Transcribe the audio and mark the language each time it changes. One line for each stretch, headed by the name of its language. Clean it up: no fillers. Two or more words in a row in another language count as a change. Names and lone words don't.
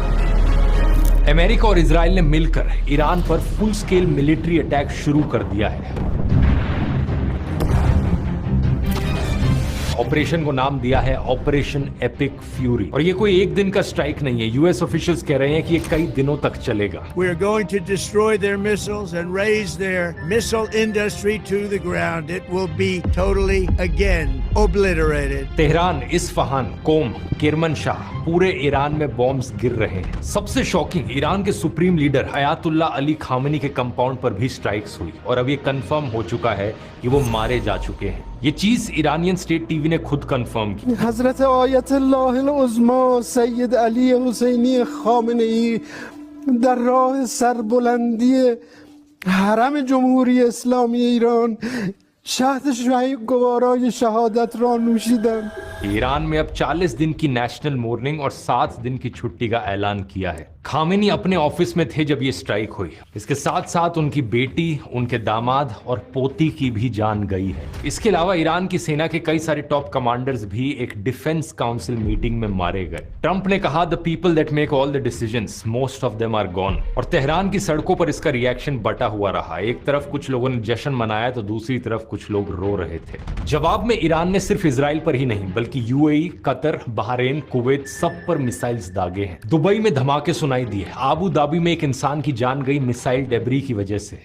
Hindi: अमेरिका और इजराइल ने मिलकर ईरान पर
English: full scale military attack
Hindi: शुरू कर दिया है। ऑपरेशन को नाम दिया है ऑपरेशन एपिक फ्यूरी और ये कोई एक दिन का स्ट्राइक नहीं है।
English: US officials
Hindi: कह रहे हैं कि ये कई दिनों तक चलेगा।
English: We are going to destroy their missiles and raise their missile industry to the ground. It will be totally again obliterated.
Hindi: तेहरान, इस्फहान, कोम, किरमनशाह, पूरे ईरान में बॉम्ब्स गिर रहे हैं। सबसे शॉकिंग, ईरान के
English: supreme leader
Hindi: अयातुल्ला अली खामेनी के कंपाउंड पर भी स्ट्राइक्स हुई और अब ये कंफर्म हो चुका है कि वो मारे जा चुके हैं। ये चीज
English: Iranian state TV
Hindi: ने खुद कंफर्म की।
Persian: हजरत आयतुल्लाह उज़्मा सैयद अली हुसैनी खामेनी در راه سربلندی حرم جمهوری اسلامی ایران شهد شهید گوارای شهادت را نوشیدند।
Hindi: ईरान में अब 40 दिन की
English: national mourning
Hindi: और 7 दिन की छुट्टी का ऐलान किया है। खामेनी अपने ऑफिस में थे जब ये स्ट्राइक हुई। इसके साथ साथ उनकी बेटी, उनके दामाद और पोती की भी जान गई है। इसके अलावा ईरान की सेना के कई सारे
English: top commanders
Hindi: भी एक
English: defence council meeting
Hindi: में मारे गए। ट्रंप ने कहा,
English: The people that make all the decisions, most of them are gone.
Hindi: और तेहरान की सड़कों पर इसका रिएक्शन बटा हुआ रहा। एक तरफ कुछ लोगों ने जश्न मनाया तो दूसरी तरफ कुछ लोग रो रहे थे। जवाब में ईरान ने सिर्फ इजराइल पर ही नहीं बल्कि यूएई, कतर, बहरीन, कुवैत सब पर मिसाइल्स दागे हैं। दुबई में धमाके सुनाई दिए। आबू धाबी में एक इंसान की जान गई
English: missile debris
Hindi: की वजह से।